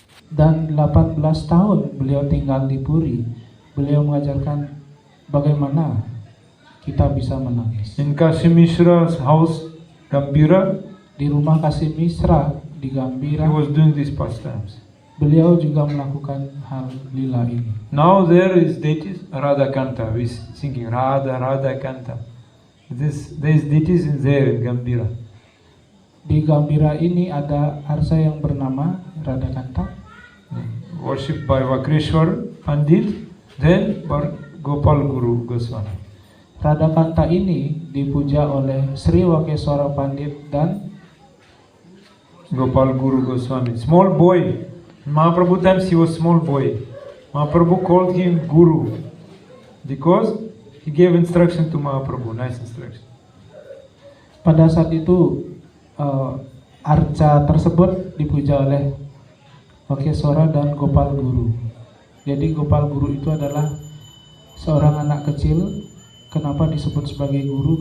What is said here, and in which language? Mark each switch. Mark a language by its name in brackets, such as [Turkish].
[Indonesian] Dan 18 tahun beliau tinggal di Puri. Beliau mengajarkan bagaimana kita bisa menangis. [English] In Kashi Mishra's house, Gambira, [Indonesian] Di rumah Kasim Misra di [English] he [Indonesian] Gambira, [English] was doing these pastimes. [Indonesian] beliau juga melakukan hal lila ini. [English] Now there is deities Radha Kanta. We singing Radha Kanta. There is deities in there in Gambira. [Indonesian] Di Gambira ini ada arsa yang bernama Radhakanta, [English] Worshipped by Vakreshwar Pandit, then Gopal Guru Goswami. [Indonesian] Radhakanta ini dipuja oleh Sri Wakeswara Pandit dan Gopal Guru Goswami. [English] Small boy. Mahaprabhu times he was small boy. Mahaprabhu called him Guru because he gave instruction to Mahaprabhu. Nice instruction. [Indonesian] pada saat itu arca tersebut dipuja oleh Wakeswara dan Gopal Guru. Jadi Gopal Guru itu adalah seorang anak kecil. Kenapa disebut sebagai guru?